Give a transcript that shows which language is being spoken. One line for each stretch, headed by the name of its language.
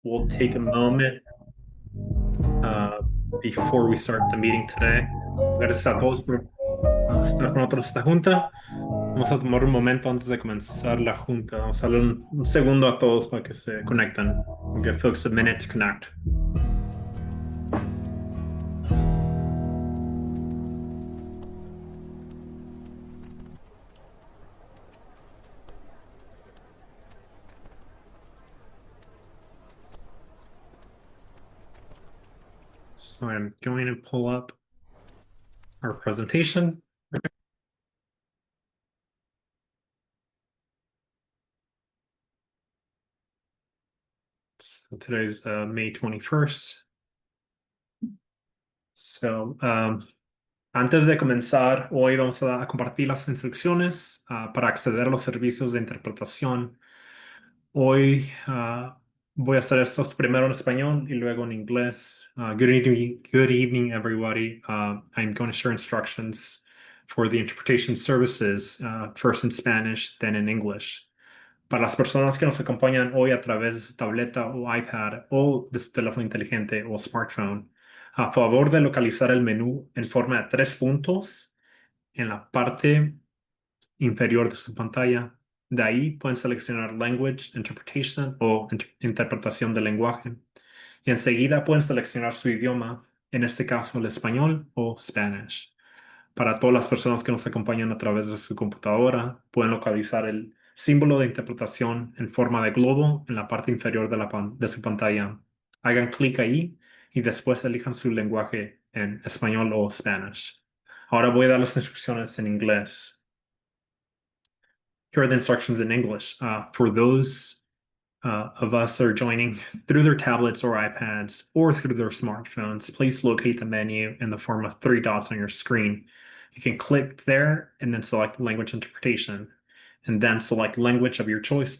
English: we'll take a moment before we start the meeting today.
Spanish: Gracias a todos por estar con nosotros esta junta. Vamos a tomar un momento antes de comenzar la junta. Vamos a darle un segundo a todos para que se conecten.
English: We'll give folks a minute to connect. So I'm going to pull up our presentation. So today's May 21st.
Spanish: So antes de comenzar, hoy vamos a compartir las instrucciones para acceder a los servicios de interpretación. Hoy voy a hacer estos primero en español y luego en inglés.
English: Good evening, everybody. I'm going to share instructions for the interpretation services, first in Spanish, then in English.
Spanish: Para las personas que nos acompañan hoy a través de su tableta o iPad o de su teléfono inteligente o smartphone, a favor de localizar el menú en forma de 3 puntos en la parte inferior de su pantalla. De ahí pueden seleccionar Language Interpretation o interpretación del lenguaje. Y enseguida pueden seleccionar su idioma, en este caso el español o Spanish. Para todas las personas que nos acompañan a través de su computadora, pueden localizar el símbolo de interpretación en forma de globo en la parte inferior de su pantalla. Hagan clic ahí y después elijan su lenguaje en español o Spanish. Ahora voy a dar las instrucciones en inglés.
English: Here are the instructions in English. For those of us that are joining through their tablets or iPads or through their smartphones, please locate the menu in the form of 3 dots on your screen. You can click there and then select language interpretation and then select language of your choice.